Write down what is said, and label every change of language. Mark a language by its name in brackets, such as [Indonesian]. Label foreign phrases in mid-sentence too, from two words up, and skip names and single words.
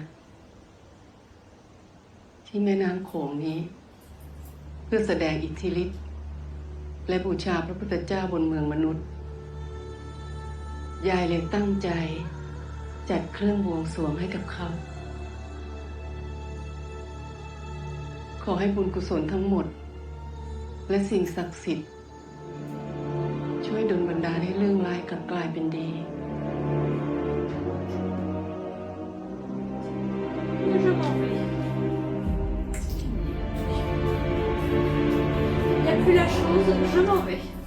[Thai] ที่แม่น้ำโขงนี้ เพื่อแสดงอิทธิฤทธิ์และบูชาพระพุทธเจ้าบนเมืองมนุษย์ ยายเลยตั้งใจ จัดเครื่องบวงสรวงให้กับเขา ขอให้บุญกุศลทั้งหมด และสิ่งศักดิ์สิทธิ์ ช่วยดลบันดาลให้เรื่องร้ายกลับกลายเป็นดี [French] Je m'en vais. Il n'y a plus la chose, je m'en vais.